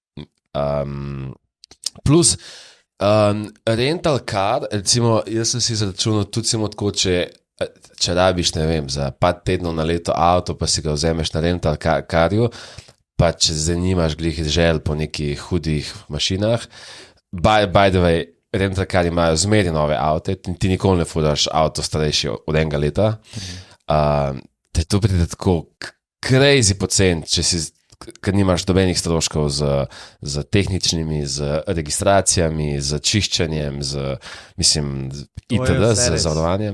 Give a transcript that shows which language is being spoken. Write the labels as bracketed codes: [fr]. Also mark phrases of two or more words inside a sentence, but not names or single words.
[sl] Plus [en] rental car, [sl] recimo, jaz sem si izračunal tudi samo tako, če rabiš, ne vem, za 5 tednov na leto avto, pa si ga vzameš na [en] rental carju, [sl] pa če zanimaš glih želj po nekih hudih mašinah, [en] by the way, rental car [sl] imajo zmeri nove avte, ti nikoli ne furaš avto starejši od enega leta, te to pride tako crazy pocen, ker nimaš dobenih stroškov z tehničnimi, z registracijami, z čiščenjem, itd., z zavarovanjem.